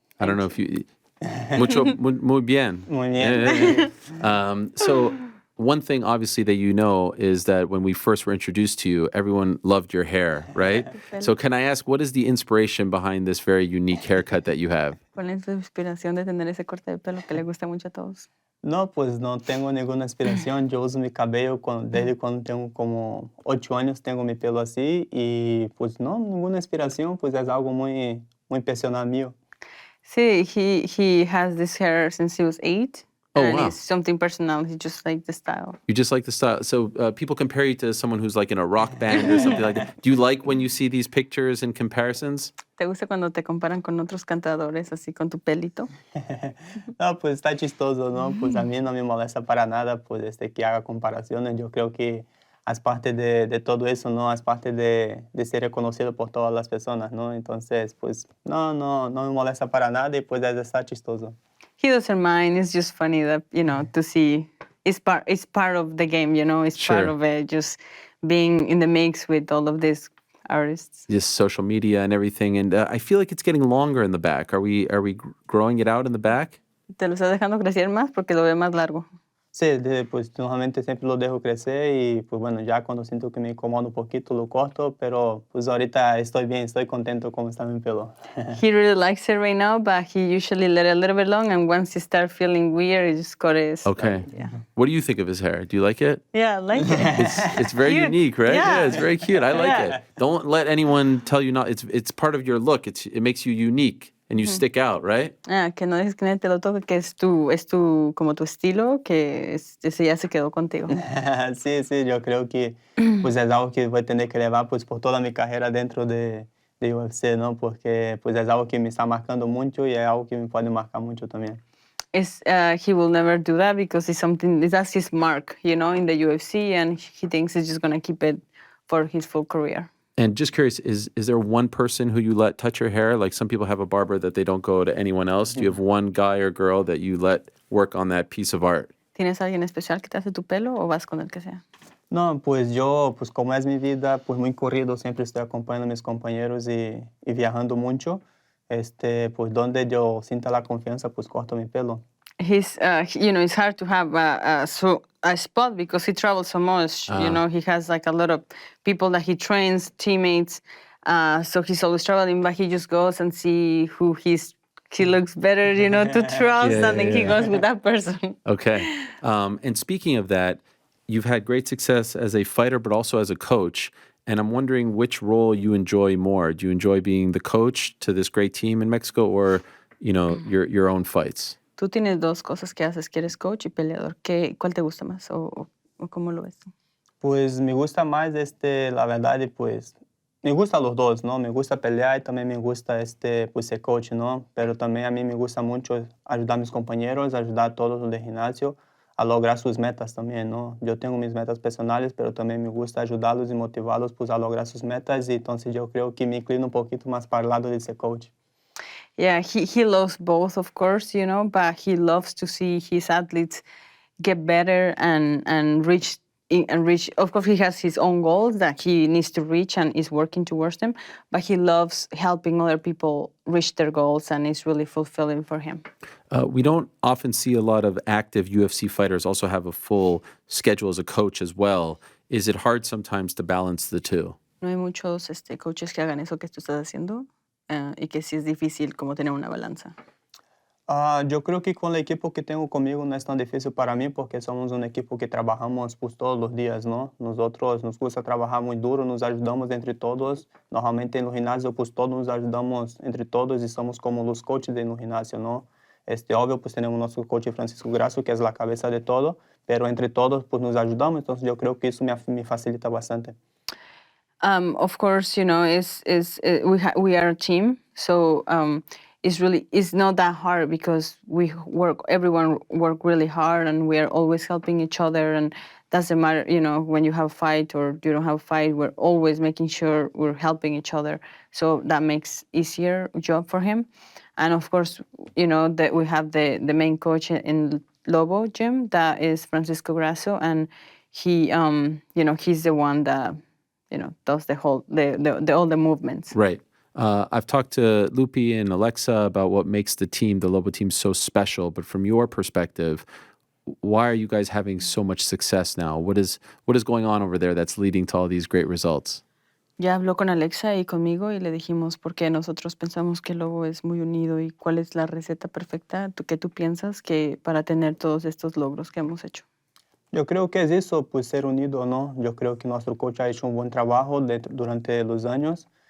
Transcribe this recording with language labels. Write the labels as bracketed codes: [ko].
[en] I don't know if you... [es] muy bien. Muy bien. [en] So one thing, obviously, that you know is that when we first were introduced to you, everyone loved your hair, right? So can I ask, what is the inspiration behind this very unique haircut that you have? [es] ¿Cuál es la inspiración de tener ese corte de pelo que le gusta mucho a todos? No, pues no tengo ninguna inspiración. Yo uso mi cabello desde cuando tengo como 8 años, tengo mi pelo así y pues no, ninguna inspiración, pues es algo muy personal mío. [en] Sí, he has this hair since he was 8. Oh, and wow. It's something personal. He just like the style. You just like the style. So people compare you to someone who's like in a rock band or something like that. Do you like when you see these pictures and comparisons? [es] ¿Te gusta cuando te comparan con otros cantadores así con tu pelito? No, pues está chistoso, ¿no? Pues a mí no me molesta para nada, pues que haga comparaciones. Yo creo que es parte de todo eso, ¿no? Es parte de ser reconocido por todas las personas, ¿no? Entonces, pues no me molesta para nada y pues está chistoso. [en] He doesn't mind. It's just funny that, to see. It's part of the game, it's Sure. part of it. Just being in the mix with all of these artists. Just social media and everything. And I feel like it's getting longer in the back. Are we growing it out in the back? [es] ¿Te lo estás dejando crecer más porque lo ve más largo? Sí, pues normalmente siempre lo dejo crecer y pues bueno, ya cuando siento que me incomoda un poquito lo corto, pero pues ahorita estoy bien, estoy contento como está mi pelo. [en] He really likes it right now, but he usually let it a little bit long, and once he start feeling weird, he just cut it. Okay. Yeah. What do you think of his hair? Do you like it? Yeah, I like it. It's very Cute. unique, right? Yeah. It's very cute. I like Yeah. it. Don't let anyone tell you not. It's part of your look. It makes you unique and you stick out, right? [es] Que no dejes que nadie te lo toque, que es tu, como tu estilo, que ese ya se quedó contigo. Sí, sí, yo creo que pues es algo que voy a tener que llevar pues por toda mi carrera dentro de UFC, ¿no? Porque pues es algo que me está marcando mucho y es algo que me puede marcar mucho también. [en] He will never do that because that's his mark, in the UFC, and he thinks he's just gonna keep it for his full career. And just curious, is there one person who you let touch your hair? Like some people have a barber that they don't go to anyone else. Do you have one guy or girl that you let work on that piece of art? [es] ¿Tienes alguien especial que te hace tu pelo o vas con el que sea? No, pues yo, pues como es mi vida, pues muy corrido, siempre estoy acompañando a mis compañeros y viajando mucho. Pues donde yo sienta la confianza, pues corto mi pelo. [en] It's hard to have a spot because he travels so much. He has like a lot of people that he trains, teammates. So he's always traveling, but he just goes and see who he looks better, to trust, and then he goes with that person. Okay. And speaking of that, you've had great success as a fighter, but also as a coach. And I'm wondering which role you enjoy more. Do you enjoy being the coach to this great team in Mexico, or your own fights? [es] Tú tienes dos cosas que haces, que eres coach y peleador. ¿Cuál te gusta más o cómo lo ves? Pues me gusta más, la verdad, pues me gusta los dos, ¿no? Me gusta pelear y también me gusta, pues ser coach, ¿no? Pero también a mí me gusta mucho ayudar a mis compañeros, ayudar a todos los de gimnasio a lograr sus metas también, ¿no? Yo tengo mis metas personales, pero también me gusta ayudarlos y motivarlos pues, a lograr sus metas y entonces yo creo que me inclino un poquito más para el lado de ser coach. [en] Yeah, he loves both, of course, but he loves to see his athletes get better and reach. Of course, he has his own goals that he needs to reach and is working towards them, but he loves helping other people reach their goals, and it's really fulfilling for him. We don't often see a lot of active UFC fighters also have a full schedule as a coach as well. Is it hard sometimes to balance the two? [es] No hay muchos coaches que hagan eso que tú estás haciendo y que sí es difícil como tener una balanza. Yo creo que con el equipo que tengo conmigo no es tan difícil para mí porque somos un equipo que trabajamos pues, todos los días, ¿no? Nosotros nos gusta trabajar muy duro, nos ayudamos entre todos. Normalmente en los gimnasios pues todos nos ayudamos entre todos y somos como los coaches de los gimnasios, ¿no? Obvio pues tenemos nuestro coach Francisco Grasso que es la cabeza de todo, pero entre todos pues nos ayudamos, entonces yo creo que eso me facilita bastante. [en] Of course, we are a team, so it's not that hard because everyone work really hard and we are always helping each other, and doesn't matter, when you have a fight or you don't have a fight, we're always making sure we're helping each other. So that makes easier job for him. And of course, that we have the main coach in Lobo gym, that is Francisco Grasso, and he, he's the one that, does all the movements. Right. I've talked to Lupi and Alexa about what makes the Lobo team, so special. But from your perspective, why are you guys having so much success now? What is going on over there that's leading to all these great results? [es] Ya habló con Alexa y conmigo y le dijimos por qué nosotros pensamos que Lobo es muy unido y cuál es la receta perfecta que tú piensas que para tener todos estos logros que hemos hecho. Yo creo que es eso, pues ser unido, ¿no? Yo creo que nuestro coach ha hecho un buen trabajo durante los años.